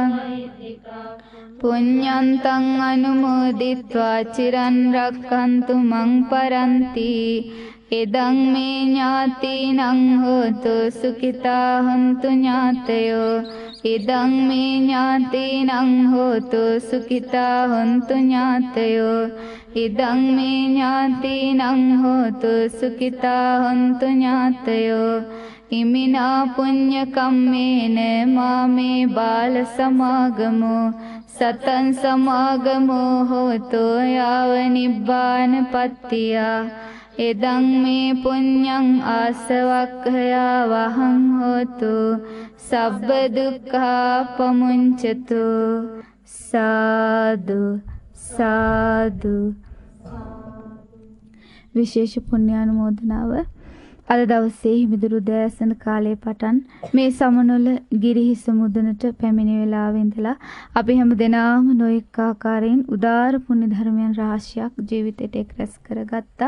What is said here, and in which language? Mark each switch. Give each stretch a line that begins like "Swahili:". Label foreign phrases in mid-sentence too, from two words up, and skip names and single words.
Pali: පුඤ්ඤන්තං අනුමෝදිත්වා චිරන් රක්ඛන්තු මං පරන්ති ඉදං මේ ඥාතිනං හෝතු සුඛිතා හොන්තු ඥාතයෝ ඉදං මේ ඥාතිනං හෝතු සුඛිතා හොන්තු ඥාතයෝ ඉදං මේ ඥාතිනං හෝතු සුඛිතා හොන්තු ඥාතයෝ ඉමිනා පුඤ්ඤ කම්මේන මාමේ බාල සමාගමෝ සතං සමාගමෝ හෝතු යාව නිබ්බාන පත්තියා ඉදං මේ පුඤ්ඤං ආසවක්ඛයා වහං හෝතු සබ්බ දුක්ඛා පමුඤ්චතු සාදු සාදු.
Sinhala: විශේෂ පුණ්‍යානුමෝදනාව අද දවසේ හිමිදුරු දෑසන කාලයේ පටන් මේ සමනොල ගිරිහිස මුදුනට පැමිණි වෙලාවෙ ඉඳලා අපි හැම දෙනාම නොඑක ආකාරයෙන් උදාර පුණ්‍ය ධර්මයන් රාශියක් ජීවිතයට එක් රැස් කරගත්තා.